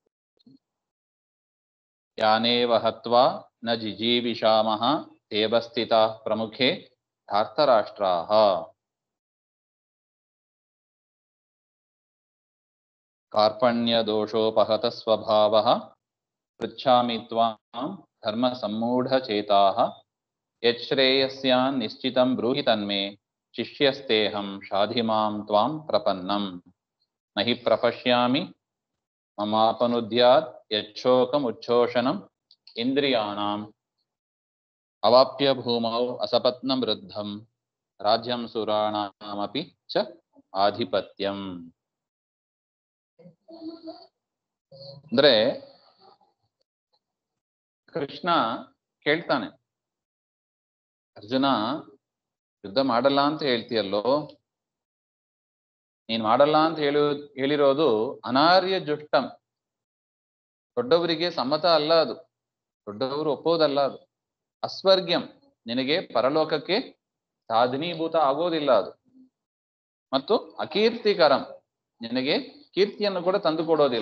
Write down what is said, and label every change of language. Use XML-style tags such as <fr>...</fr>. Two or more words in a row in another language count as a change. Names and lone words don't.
<sa>ಯಾನೇವ ಹತ್ವಾ ನ ಜಿಜೀವಿಷಾಮಃ ತೇಬಸ್ಥಿತಾಃ ಪ್ರಮುಖೇ ಧಾರ್ತರಾಷ್ಟ್ರಾಃ. ಕಾರ್ಪಣ್ಯದೋಷೋಪಹತ ಸ್ವಭಾವಃ ಪೃಚ್ಛಾಮಿ ತ್ವಾಂ ಧರ್ಮ ಸಮ್ಮೂಢಚೇತಾಃ ಯಚ್ಛ್ರೇಯಸ್ಯಾನ್ ನಿಶ್ಚಿತಂ ಬ್ರೂಹಿ ತನ್ಮೇ ಶಿಷ್ಯಸ್ತೇಹಂ ಶಾಧಿಮಾಂ ತ್ವಾಂ ಪ್ರಪನ್ನಂ ನಹಿ ಪ್ರಪಶ್ಯಾಮಿ ಮಮಾಪನುದ್ಯಾತ್ ಯಚ್ಛೋಕಮುಚ್ಛೋಷಣಂ ಇಂದ್ರಿಯಾಣಾಂ ಅವಾಪ್ಯ ಭೂಮೌ ಅಸಪತ್ನಂ ವೃದ್ಧಂ ರಾಜ್ಯಂ ಸುರಾಣಾಮಪಿ ಚ ಆಧಿಪತ್ಯಂ.</sa> <kn>ಅಂದ್ರೆ ಕೃಷ್ಣ ಕೇಳ್ತಾನೆ, ಅರ್ಜುನ ಯುದ್ಧ ಮಾಡಲ್ಲ ಅಂತ ಹೇಳ್ತೀಯಲ್ಲೋ, ನೀನ್ ಮಾಡಲ್ಲ ಅಂತ ಹೇಳಿರೋದು</kn> <sa>ಅನಾರ್ಯ ಜುಷ್ಟಂ,</sa> <kn>ದೊಡ್ಡವರಿಗೆ ಸಮ್ಮತ ಅಲ್ಲ, ಅದು ದೊಡ್ಡವರು ಒಪ್ಪೋದಲ್ಲ, ಅದು ಅಸ್ವರ್ಗ್ಯಂ, ನಿನಗೆ ಪರಲೋಕಕ್ಕೆ ಸಾಧನೀಭೂತ ಆಗೋದಿಲ್ಲ ಅದು, ಮತ್ತು ಅಕೀರ್ತಿಕರಂ, ನಿನಗೆ ಕೀರ್ತಿಯನ್ನು ಕೂಡ ತಂದು ಕೊಡೋದಿಲ್ಲ.</kn>